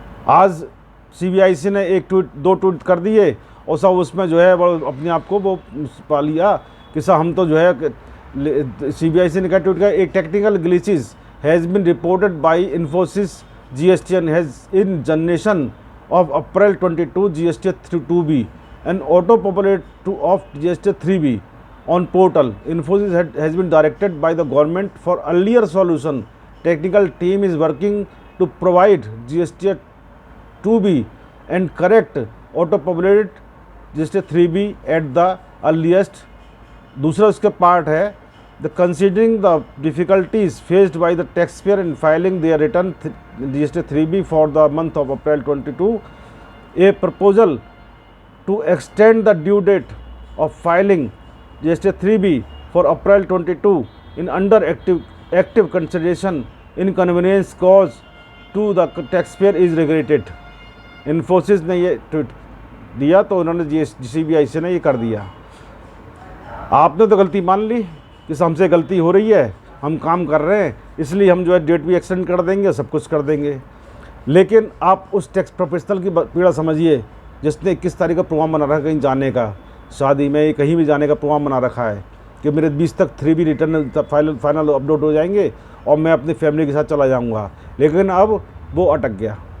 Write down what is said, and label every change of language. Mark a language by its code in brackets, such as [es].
[hi] आज सीबीआईसी ने 2 ट्वीट कर दिए और सब उसमें जो है वो अपने आप को वो पा लिया कि साहब हम तो जो है, सीबीआईसी ने क्या ट्वीट किया, [en] एक technical glitches has been reported by Infosys GSTN has in generation of April 22 GSTR 2B and auto populate of GSTR 3B on portal. Infosys has been directed by the government for earlier solution technical team is working to provide GST 2B and correct auto-populated GST 3B at the earliest. [hi] दूसरा उसका part है [en] the considering the difficulties faced by the taxpayer in filing their return GST 3B for the month of April 22, a proposal to extend the due date of filing GST 3B for April 22 in under active consideration inconvenience caused to the taxpayer is regretted. [hi] Infosys ने ये tweet दिया तो उन्होंने GCBIC ने ये कर दिया। आपने तो गलती मान ली कि हमसे गलती हो रही है, हम काम कर रहे हैं, इसलिए हम जो है डेट भी एक्सटेंड कर देंगे, सब कुछ कर देंगे। लेकिन आप उस टैक्स प्रोफेशनल की पीड़ा समझिए जिसने 21 तारीख का प्रोग्राम बना रखा है कहीं जाने का, शादी में कहीं भी जाने का प्रोग्राम बना रखा है कि मेरे 20 तक 3B रिटर्न फाइनल अपलोड हो जाएंगे और मैं अपनी फैमिली के साथ चला जाऊंगा, लेकिन अब वो अटक गया।